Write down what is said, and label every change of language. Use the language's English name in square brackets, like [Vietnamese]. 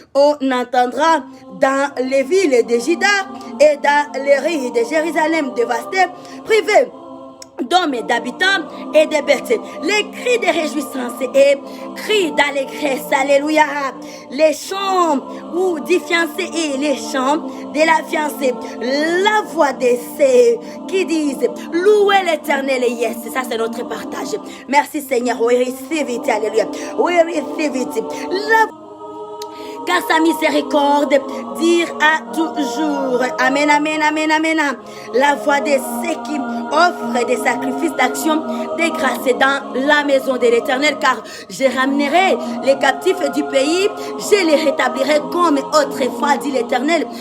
[French] On entendra dans les villes de Juda et dans les rues de Jérusalem dévastées, privées d'hommes et d'habitants et de bêtes, les cris de réjouissance et cris d'allégresse, alléluia, les chants ou des fiancés et les chants de la fiancée, la voix des ceux qui disent louez l'Éternel. Yes, ça c'est notre partage. Merci Seigneur, [English] we receive it, alléluia, we receive it. [French] Car sa miséricorde dure à toujours. Amen, amen, amen, amen. La voix de ceux qui offrent des sacrifices d'action de grâce dans la maison de l'Éternel, car je ramènerai les captifs du pays, je les rétablirai comme autrefois, dit l'Éternel.